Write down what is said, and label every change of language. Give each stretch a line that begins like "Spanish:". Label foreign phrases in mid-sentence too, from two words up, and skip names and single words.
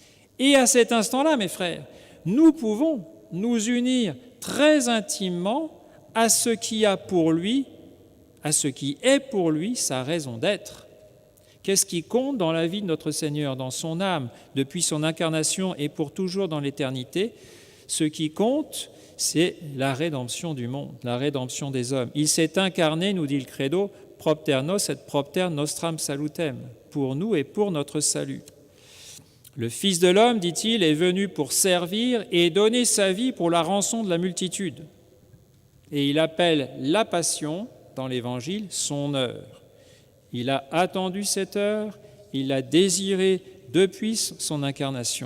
French: Et à cet instant-là, mes frères, nous pouvons nous unir très intimement à ce qui a pour lui, à ce qui est pour lui sa raison d'être. Qu'est-ce qui compte dans la vie de notre Seigneur, dans son âme, depuis son incarnation et pour toujours dans l'éternité? Ce qui compte, c'est la rédemption du monde, la rédemption des hommes. Il s'est incarné, nous dit le Credo,
Latin: propter nos et propter nostram salutem,
French: pour nous et pour notre salut. Le Fils de l'homme, dit-il, est venu pour servir et donner sa vie pour la rançon de la multitude. Et il appelle la passion, dans l'Évangile, son heure. Il a attendu cette heure, il l'a désirée depuis son incarnation.